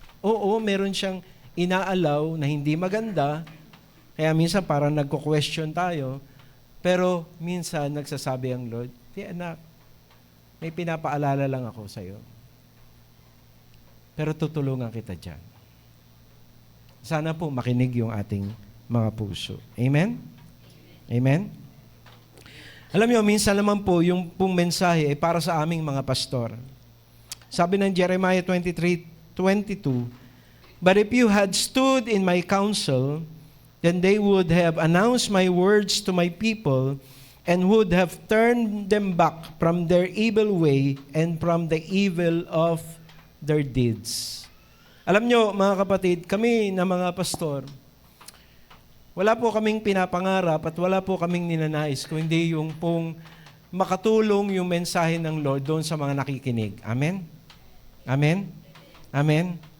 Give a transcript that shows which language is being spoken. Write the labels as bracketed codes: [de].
[tl] Oo, meron siyang inaalaw na hindi maganda, kaya minsan parang nagko-question tayo, pero minsan nagsasabi ang Lord, "Di anak, may pinapaalala lang ako sa iyo. Pero tutulungan kita dyan." Sana po makinig yung ating mga puso. Amen? Amen? Alam niyo, minsan naman po, yung pong mensahe ay para sa aming mga pastor. Sabi ng [en] Jeremiah 23:22, "But if you had stood in my counsel, then they would have announced my words to my people and would have turned them back from their evil way and from the evil of their deeds." [tl] Alam nyo, mga kapatid, kami na mga pastor, wala po kaming pinapangarap at wala po kaming ninanais kung hindi yung pong makatulong yung mensahe ng Lord doon sa mga nakikinig. Amen? Amen? Amen?